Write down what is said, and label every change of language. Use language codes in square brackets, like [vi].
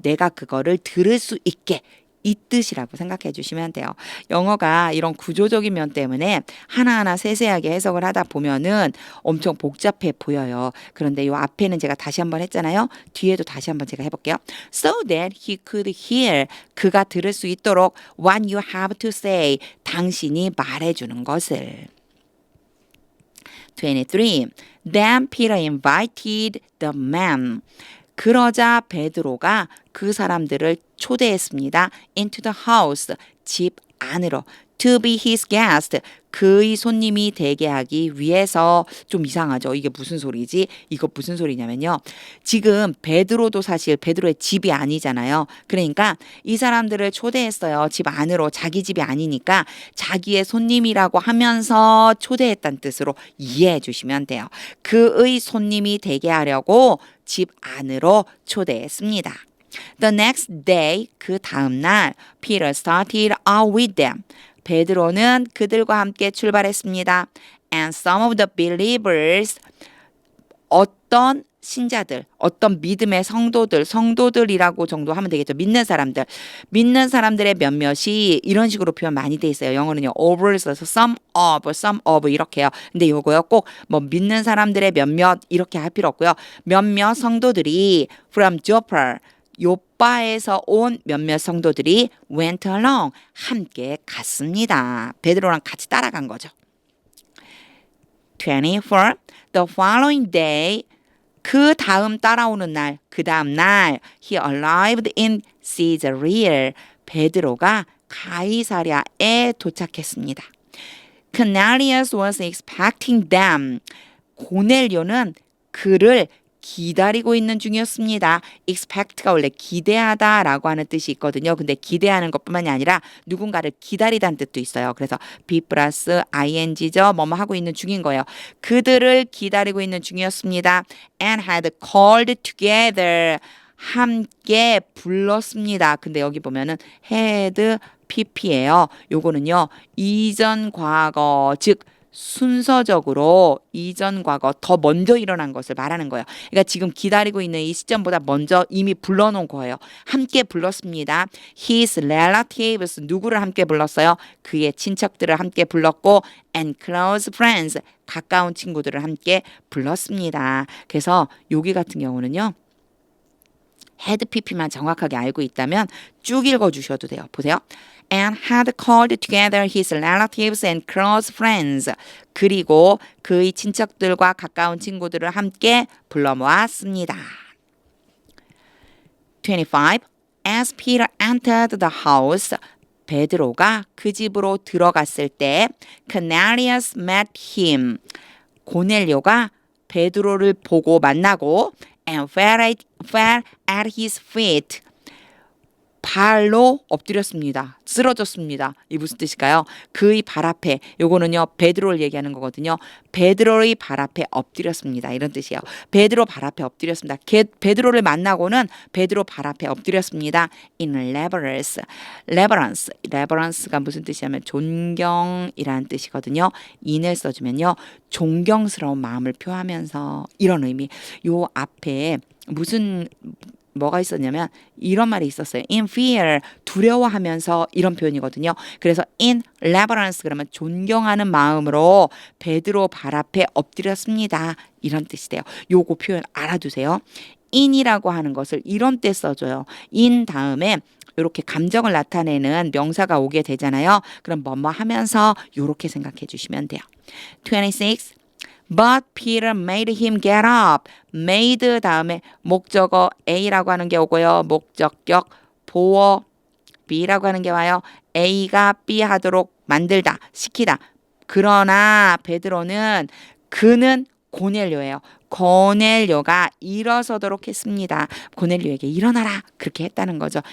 [ko] 내가 그거를 들을 수 있게. 이 뜻이라고 생각해 주시면 돼요. 영어가 이런 구조적인 면 때문에 하나하나 세세하게 해석을 하다 보면은 엄청 복잡해 보여요. 그런데 이 앞에는 제가 다시 한번 했잖아요. 뒤에도 다시 한번 제가 해볼게요. [en] So that he could hear. [ko] 그가 들을 수 있도록 [en] what you have to say. [ko] 당신이 말해주는 것을. 23. [en] Then Peter invited the men. [ko] 그러자 베드로가 그 사람들을 초대했습니다. [en] into the house. [ko] 집 안으로. [en] to be his guest. [ko] 그의 손님이 되게 하기 위해서. 좀 이상하죠. 이게 무슨 소리지? 이거 무슨 소리냐면요. 지금 베드로도 사실 베드로의 집이 아니잖아요. 그러니까 이 사람들을 초대했어요. 집 안으로. 자기 집이 아니니까 자기의 손님이라고 하면서 초대했다는 뜻으로 이해해 주시면 돼요. 그의 손님이 되게 하려고 집 안으로 초대했습니다. [en] The next day, [ko] 그 다음 날, [en] Peter started out with them. [ko] 베드로는 그들과 함께 출발했습니다. [en] And some of the believers, [ko] 어떤 신자들, 어떤 믿음의 성도들이라고 정도 하면 되겠죠. 믿는 사람들의 몇몇이 이런 식으로 표현 많이 돼 있어요. 영어는요, over를 써서 some of 이렇게요. 근데 요거요, 꼭 뭐 믿는 사람들의 몇몇 이렇게 할 필요 없고요. 몇몇 성도들이 [en] from Joppa, [ko] 요빠에서 온 몇몇 성도들이 [en] went along, [ko] 함께 갔습니다. 베드로랑 같이 따라간 거죠. 24. [en] The following day, [ko] 그 다음 따라오는 날, 그 다음 날, [en] he arrived in Caesarea. [ko] 베드로가 가이사랴에 도착했습니다. [en] Cornelius was expecting them. [ko] 고넬료는 그를 기다리고 있는 중이었습니다. expect가 원래 기대하다 라고 하는 뜻이 있거든요. 근데 기대하는 것뿐만이 아니라 누군가를 기다리다는 뜻도 있어요. 그래서 be 플러스 ing죠. 뭐뭐 하고 있는 중인 거예요. 그들을 기다리고 있는 중이었습니다. [en] and had called together. [ko] 함께 불렀습니다. 근데 여기 보면은 had pp예요. 요거는요. 이전 과거 즉 순서적으로 이전 과거 더 먼저 일어난 것을 말하는 거예요. 그러니까 지금 기다리고 있는 이 시점보다 먼저 이미 불러놓은 거예요. 함께 불렀습니다. [en] His relatives [ko] 누구를 함께 불렀어요? 그의 친척들을 함께 불렀고 [en] and close friends [ko] 가까운 친구들을 함께 불렀습니다. 그래서 여기 같은 경우는요. had pp만 정확하게 알고 있다면 쭉 읽어주셔도 돼요. 보세요. [en] and had called together his relatives and close friends. [ko] 그리고 그의 친척들과 가까운 친구들을 함께 불러 모았습니다. 25. [en] As Peter entered the house, [ko] 베드로가 그 집으로 들어갔을 때 [en] Cornelius met him. [ko] 고넬료가 베드로를 보고 만나고 [en] and fell at his feet. [ko] 발로 엎드렸습니다. 쓰러졌습니다. 이 무슨 뜻일까요? 그의 발 앞에, 요거는요 베드로를 얘기하는 거거든요. 베드로의 발 앞에 엎드렸습니다. 이런 뜻이에요. 베드로 발 앞에 엎드렸습니다. 베드로를 만나고는 베드로 발 앞에 엎드렸습니다. [en] In reverence. [ko] reverence가 무슨 뜻이냐면 존경이라는 뜻이거든요. in을 써주면요 존경스러운 마음을 표하면서 이런 의미. 요 앞에 무슨 뭐가 있었냐면 이런 말이 있었어요. [en] In fear, [ko] 두려워하면서 이런 표현이거든요. 그래서 in reverence 그러면 존경하는 마음으로 베드로 발 앞에 엎드렸습니다. 이런 뜻이 돼요. 요거 표현 알아두세요. in이라고 하는 것을 이런 때 써줘요. in 다음에 이렇게 감정을 나타내는 명사가 오게 되잖아요. 그럼 뭐뭐 하면서 이렇게 생각해 주시면 돼요. 26. [en] But Peter made him get up. [ko] made 다음에 목적어 A라고 하는 게 오고요. 목적격 보어 B라고 하는 게 와요. A가 B 하도록 만들다, 시키다. 그러나 베드로는 그는 고넬료예요. 고넬료가 일어서도록 했습니다. 고넬료에게 일어나라 그렇게 했다는 거죠.